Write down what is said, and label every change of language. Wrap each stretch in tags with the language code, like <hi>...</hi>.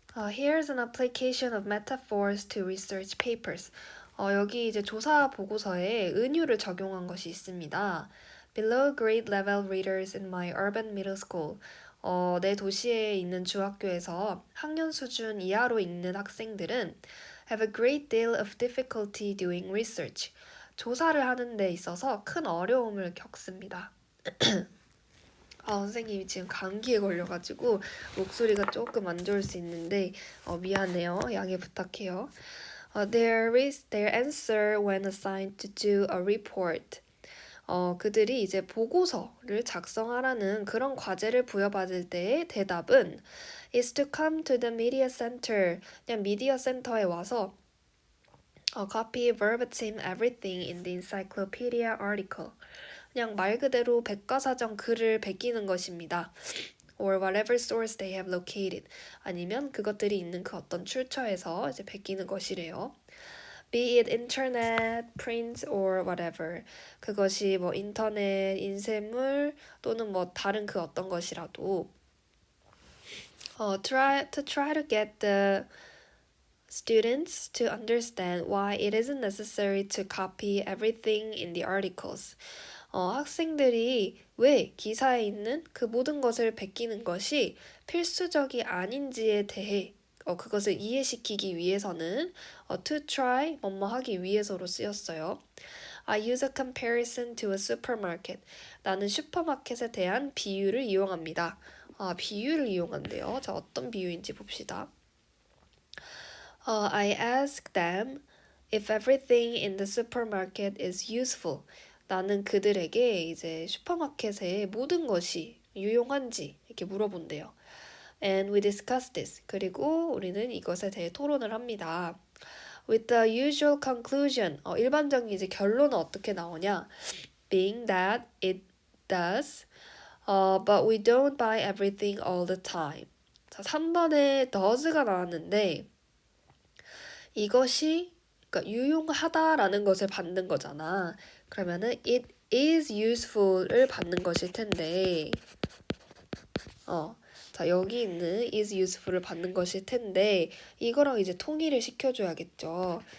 <en>Here's an application of metaphors to research papers.</en> <ko>여기 이제 조사 보고서에 은유를 적용한 것이 있습니다.</ko> <en>Below grade level readers in my urban middle school.</en> <ko>내 도시에 있는 중학교에서 학년 수준 이하로 읽는 학생들은</ko> <en>have a great deal of difficulty doing research.</en> <ko>조사를 하는 데 있어서 큰 어려움을 겪습니다. 선생님이 지금 감기에 걸려가지고 목소리가 조금 안 좋을 수 있는데 미안해요. 양해 부탁해요.</ko> <en>Their answer when assigned to do a report.</en> <ko>그들이 이제 보고서를 작성하라는 그런 과제를 부여받을 때의 대답은</ko> <en>is to come to the media center.</en> <ko>그냥 미디어 센터에 와서</ko> <en>copy verbatim everything in the encyclopedia article.</en> <ko>그냥 말 그대로 백과사전 글을 베끼는 것입니다.</ko> <en>or whatever source they have located.</en> <ko>아니면 그것들이 있는 그 어떤 출처에서 이제 베끼는 것이래요.</ko> <en>Be it internet, print, or whatever.</en> <ko>그것이 뭐 인터넷, 인쇄물 또는 뭐 다른 그 어떤 것이라도</ko> <en>try to get the students to understand why it isn't necessary to copy everything in the articles.</en> <ko>학생들이 왜 기사에 있는 그 모든 것을 베끼는 것이 필수적이 아닌지에 대해 그것을 이해시키기 위해서는</ko> <en>to try</en> <ko>뭐뭐 하기 위해서로 쓰였어요.</ko> <en>I use a comparison to a supermarket.</en> <ko>나는 슈퍼마켓에 대한 비유를 이용합니다. 비유를 이용한대요. 자, 어떤 비유인지 봅시다.</ko> <en>I ask them if everything in the supermarket is useful.</en> <ko>나는 그들에게 이제 슈퍼마켓의 모든 것이 유용한지 이렇게 물어본대요.</ko> <en>And we discuss this.</en> <ko>그리고 우리는 이것에 대해 토론을 합니다.</ko> <en>With the usual conclusion.</en> <ko>일반적인 이제 결론은 어떻게 나오냐?</ko> <en>Being that it does. But we don't buy everything all the time.</en> <ko>자, 3번에 does가 나왔는데 이것이 그러니까 유용하다라는 것을 받는 거잖아. 그러면은</ko> <en>it is useful</en> <ko>을 받는 것일 텐데 자, 여기 있는 is useful을 받는 것일 텐데 이거랑 이제 통일을 시켜줘야겠죠.</ko>